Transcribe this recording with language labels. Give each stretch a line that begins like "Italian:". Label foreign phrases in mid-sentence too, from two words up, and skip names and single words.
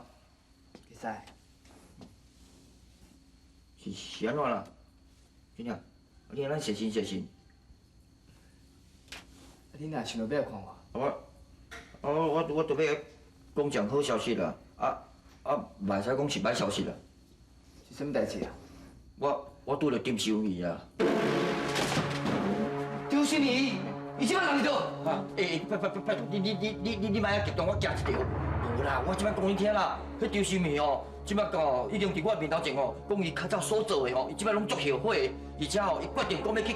Min Nan Chinese: 会使。是安怎啦？俊良，你安咱小心小心。你若想要看我，我准备讲讲好消息啦，袂使讲是歹消息啦。是什么代志啊？我拄着丁修仪啊。丁修仪，伊即摆哪里倒？哈，拜托，你莫遐激动，我惊一条。无啦，我即摆讲你听啦，迄丁修仪哦，即摆讲已经伫我面头前哦，讲伊较早所做的哦，伊即摆拢足后悔，而且哦，伊决定讲要去警察局哦自首啊啦。